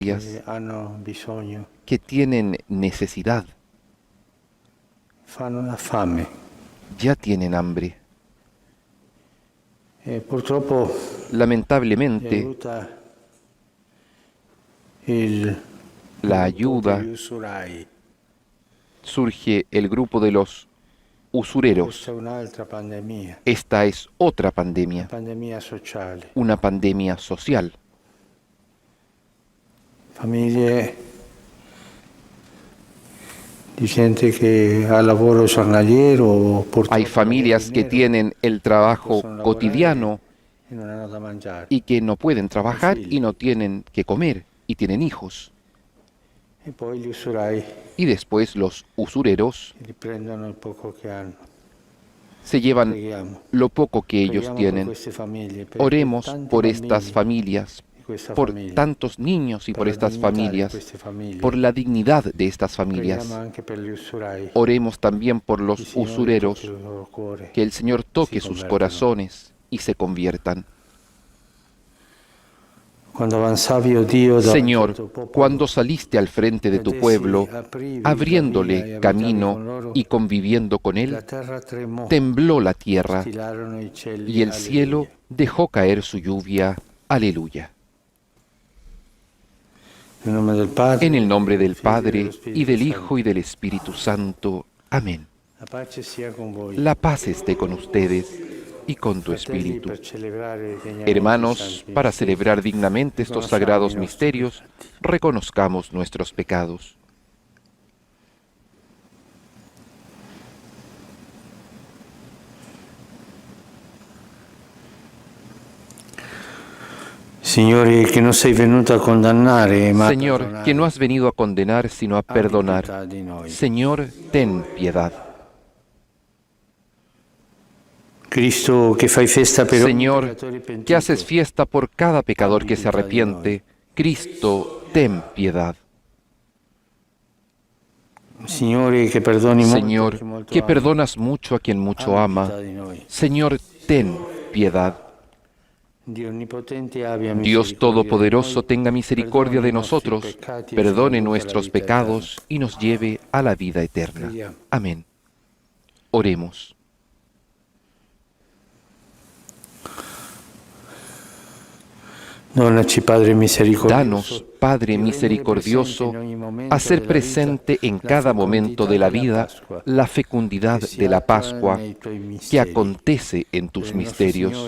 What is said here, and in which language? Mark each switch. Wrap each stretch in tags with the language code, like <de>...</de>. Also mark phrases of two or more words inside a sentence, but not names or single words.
<it>hanno bisogno,</it> <es>que tienen necesidad,</es> <it>fanno una fame.</it> <es>ya tienen hambre.</es> <it>Purtroppo</it> <es>Lamentablemente,</es> <it>aiuta il</it> <es>la</es> <it>gruppo</it> <es>ayuda</es> <it>degli usurai.</it> <es>surge el grupo de los</es> <it>Questa</it> <es>usureros.</es> <it>è un'altra pandemia,</it> <es>Esta es otra</es> <it>una</it> <es>pandemia,</es> <it>pandemia sociale.</it> <es>una pandemia social.</es> <it>Famiglie di gente che ha lavoro giornaliero,</it> <es>Hay</es> <it>purtroppo</it> <es>familias que tienen el trabajo</es> <it>possono</it> <es>cotidiano</es> <it>lavorare e non hanno da mangiare.</it> <es>y que no pueden trabajar</es> <it>figli.</it> <es>y no tienen que comer y tienen hijos.</es> <it>E poi gli usurai</it> <es>Y después los usureros</es> <it>riprendono il poco che hanno.</it> <es>se llevan</es> <it>Preghiamo.</it> <es>lo poco que ellos</es> <it>Preghiamo per</it> <es>tienen.</es> <it>queste famiglie, per</it> <es>Oremos</es> <it>tanti</it> <es>por</es> <it>bambini</it> <es>estas familias,</es> <it>di questa</it> <es>por</es> <it>famiglia,</it> <es>tantos niños y</es> <it>per</it> <es>por</es> <it>la</it> <es>estas</es> <it>dignità di</it> <es>familias,</es> <it>queste famiglie.</it> <es>por la dignidad de estas</es> <it>Preghiamo</it> <es>familias.</es> <it>anche per gli usurai.</it> <es>Oremos también por</es> <it>Il</it> <es>los</es> <it>Signore tocchi</it> <es>usureros,</es> <it>il loro cuore.</it> <es>que el Señor toque</es> <it>si</it> <es>sus</es> <it>convertano.</it> <es>corazones y se conviertan.</es> <it>Quando avanzavi, oh Dio, davanti al</it> <es>Señor,</es> <it>tuo popolo,</it> <es>cuando saliste al frente de tu pueblo, abriéndole camino y conviviendo con</es> <it>la</it> <es>él,</es> <it>terra tremò,</it> <es>tembló la tierra</es> <it>stilarono i cieli,</it> <es>y el cielo</es> <it>alleluia.</it> <es>dejó caer su lluvia. Aleluya.</es> <it>Nel nome del Padre,</it> <es>En el nombre del</es> <it>Figlio e</it> <es>Padre,</es> <it>dello</it> <es>y</es> <it>Spirito</it> <es>del</es> <it>Santo.</it> <es>Hijo, y del Espíritu Santo. Amén.</es> <it>La pace sia con voi.</it> <es>La paz esté con ustedes y con tu</es> <it>Fratelli,</it> <es>espíritu.</es> <it>per celebrare degnamente i</it> <es>Hermanos,</es> <it>santi</it> <es>para</es> <it>misteri,</it> <es>celebrar dignamente estos</es> <it>riconosciamo</it> <es>sagrados</es> <it>i nostri</it> <es>misterios,</es> <it>peccati.</it> <es>reconozcamos nuestros pecados.</es> <it>Signore, che non sei venuto a condannare, ma a</it> <es>Señor,</es> <it>perdonare.</it> <es>que no has venido a condenar, sino a</es> <it>Abbi</it> <es>perdonar.</es> <it>pietà di noi.</it> <es>Señor, ten piedad.</es> <it>Cristo, che fai festa per ogni</it> <es>Señor,</es> <it>peccatore pentito,</it> <es>que haces fiesta por cada pecador</es> <it>Abbi</it> <es>que se</es> <it>pietà di</it> <es>arrepiente. Cristo, ten piedad.</es> <it>Signore, che perdoni molto a</it> <es>Señor,</es> <it>chi molto</it> <es>que</es> <it>ama,</it> <es>perdonas mucho a quien mucho</es> <it>abbi</it> <es>ama.</es> <it>pietà di noi.</it> <es>Señor, ten piedad.</es> <it>Dio onnipotente abbia</it> <es>Dios</es> <it>misericordia</it> <es>Todopoderoso</es> <it>di noi,</it> <es>tenga misericordia</es> <it>perdoni</it> <es>de</es> <it>i nostri</it> <es>nosotros,</es> <it>peccati e</it> <es>perdone</es> <it>ci conduca</it> <es>nuestros</es> <it>alla vita</it> <es>pecados y nos lleve a la vida eterna.</es> <it>Preghiamo.</it> <es>Amén. Oremos.</es> <it>Donaci, Padre misericordioso,</it> <es>Danos, Padre misericordioso, a ser presente en cada momento de la vida la fecundidad de la Pascua que acontece en tus misterios.</es>